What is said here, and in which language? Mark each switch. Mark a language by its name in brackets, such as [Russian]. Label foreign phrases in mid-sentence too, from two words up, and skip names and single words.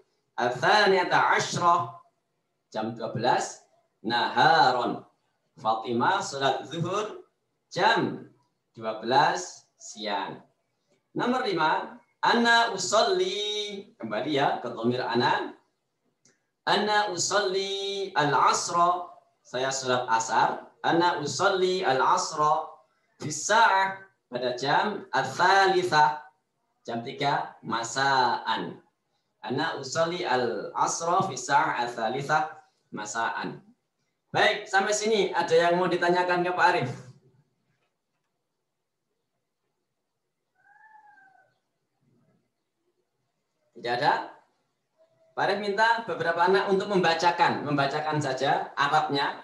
[Arabic] الثانية عشرة, [Indonesian] jam 12. Naharon. Fatimah sholat zuhur. Jam 12 siang. Nomor 5, [Arabic] أنا أصلي, [Indonesian] kembali ya ke [Arabic] ضمير أنا. أنا أصلي العصر, [Indonesian] saya salat asar. [Arabic] أنا أصلي العصر في ساعة, [Indonesian] pada jam [Arabic] al-thalithah, jam 3 masaan. أنا أصلي العصر في ساعة الثالثة مساءً. [Indonesian] Baik, sampai sini ada yang mau ditanyakan ke Pak Arif? Tidak ada? Pak Arif minta beberapa anak untuk membacakan saja Arabnya.